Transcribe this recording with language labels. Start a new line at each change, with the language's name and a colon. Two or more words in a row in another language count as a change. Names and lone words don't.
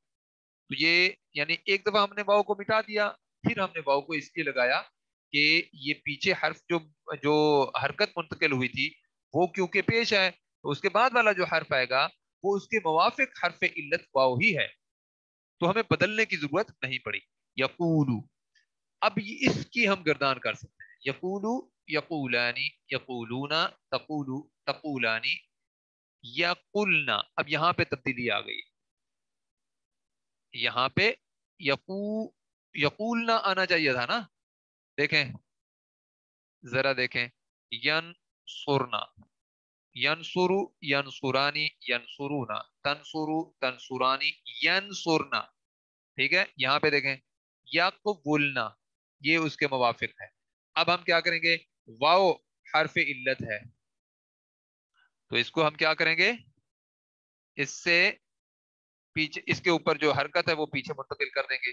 Urdu: تو یہ یعنی ایک دفعہ ہم نے واو کو مٹا دیا، پھر ہم نے واو کو اس لیے لگایا کہ یہ پیچھے حرف جو جو حرکت منتقل ہوئی تھی وہ کیونکہ پیش ہے، تو اس کے بعد والا جو حرف آئے گا وہ اس کے موافق حرف علت واو ہی ہے، تو ہمیں بدلنے کی ضرورت نہیں پڑی. یقولو، اب اس کی ہم گردان کر سکتے ہیں. یقولو،
Arabic: یقولانی، یقولونا، تقولو، تقولانی، یقولنا.
Urdu: اب یہاں پہ تبدیلی آ گئی. یہاں پہ
Arabic: یقو یقولنا
Urdu: آنا چاہیے تھا نا. دیکھیں ذرا دیکھیں،
Arabic: ینصرنا، ینصرو، ینصرانی، ینصرونا، تنصرو، تنصرانی،
Urdu: ینصرنا. ٹھیک ہے، یہاں پہ دیکھیں یقبلنا، یہ اس کے موافق ہے. اب ہم کیا کریں گے؟ واو حرف علت ہے تو اس کو ہم کیا کریں گے؟ اس سے پیچھے، اس کے اوپر جو حرکت ہے وہ پیچھے منتقل کر دیں گے.